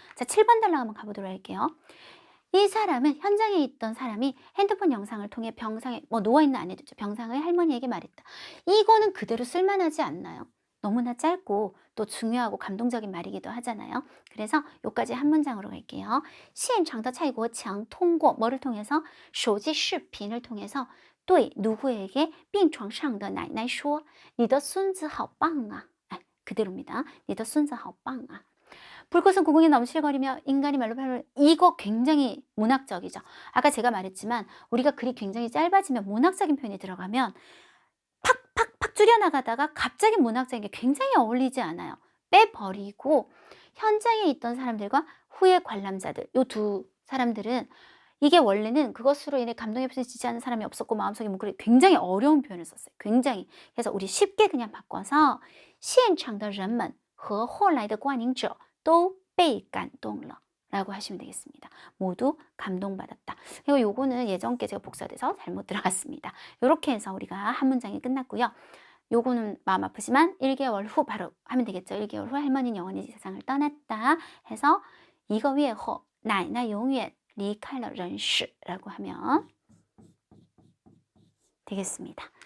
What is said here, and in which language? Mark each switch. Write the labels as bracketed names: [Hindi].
[Korean] 자, 7번 단락 한번 가보도록 할게요. 이 사람은 현장에 있던 사람이 핸드폰 영상을 통해 병상에 뭐 누워있는 아내도 병상의 할머니에게 말했다. 이거는 그대로 쓸만하지 않나요? 너무나 짧고 또 중요하고 감동적인 말이기도 하잖아요. 그래서 요까지 한 문장으로 갈게요. [Chinese] 现场的蔡国强通过 [Korean] 뭐를 통해서 [Chinese] 手机视频을 통해서 对 [Korean] 누구에게 [Chinese] 病床上的奶奶说你的孙子好棒啊 [Korean] 그대로입니다. [Chinese] 你的孙子好棒啊 [Korean] 불꽃은 고궁에 넘실거리며 인간이 말로 표현을 이거 굉장히 문학적이죠. 아까 제가 말했지만 우리가 글이 굉장히 짧아지면 문학적인 표현이 들어가면 팍팍팍 줄여나가다가 갑자기 문학적인 게 굉장히 어울리지 않아요. 빼버리고 현장에 있던 사람들과 후의 관람자들 요 두 사람들은 이게 원래는 그것으로 인해 감동에 부딪히지 않은 사람이 없었고 마음속에 뭉클해 굉장히 어려운 표현을 썼어요. 굉장히. 그래서 우리 쉽게 그냥 바꿔서 [Chinese] 现场的人们和后来的观影者都被感动了 [Korean] 라고 하시면 되겠습니다. 모두 감동받았다. 그리고 요거는 예전께 제가 복사돼서 잘못 들어갔습니다. 이렇게 해서 우리가 한 문장이 끝났고요. 요거는 마음 아프지만 1개월 후 바로 하면 되겠죠. 1개월 후 할머니는 영원히 세상을 떠났다 해서 [Chinese] 一个月后奶奶永远离开了人世 [Korean] 라고 하면 되겠습니다.